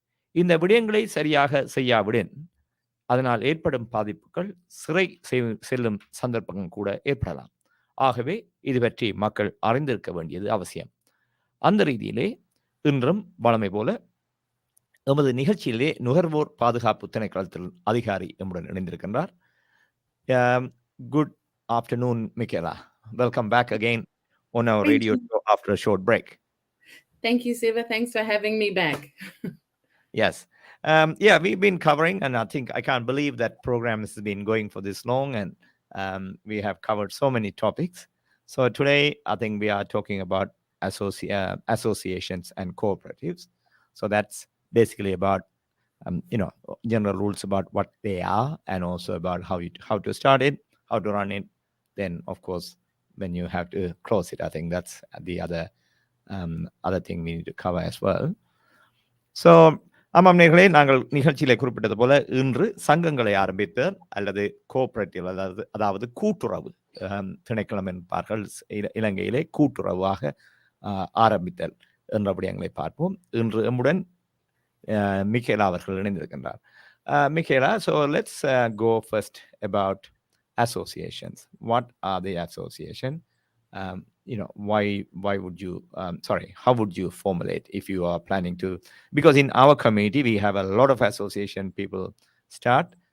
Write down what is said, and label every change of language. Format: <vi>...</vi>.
<ta>இந்த விடயங்களை சரியாக செய்யாவிடின் அதனால் ஏற்படும் பாதிப்புகள் சிறை செல்லும் சந்தர்ப்பங்கள் கூட ஏற்படலாம். ஆகவே இது பற்றி மக்கள் அறிந்திருக்க வேண்டியது அவசியம். அந்த ரீதியிலே இன்றும் வழமை போல எமது நிகழ்ச்சியிலே நுகர்வோர் பாதுகாப்பு திணைக்களத்தில் அதிகாரி எம்முடன் இணைந்திருக்கின்றார்.</ta> <en>Good afternoon, Michaela. Welcome back again on our radio show after a short break. Thank you, Siva. Thanks for having me back. Yes. Yeah, we've been covering, and I think I can't believe that program has been going for this long, and we have covered so many topics. So today, I think we are talking about associations and cooperatives. So that's basically about general rules about what they are, and also about how to start it, how to run it. Then, of course, when you have to close it, I think that's the other thing we need to cover as well.</en> <ta>So, ஆமாம் நேர்களே, நாங்கள் நிகழ்ச்சியிலே குறிப்பிட்டது போல இன்று சங்கங்களை ஆரம்பித்தல் அல்லது cooperative, அதாவது கூட்டுறவு திணைக்களம் என்பார்கள் இலங்கையிலே, கூட்டுறவாக ஆரம்பித்தல் என்ற விடயங்களை பார்ப்போம். இன்று எம்முடன் Michaela அவர்கள் இணைந்திருக்கின்றார்.</ta> <en>Michaela, so let's go first about associations. What are the association? Why would you how would you formulate if you are planning to, because in our community we have a lot of association people start.</en>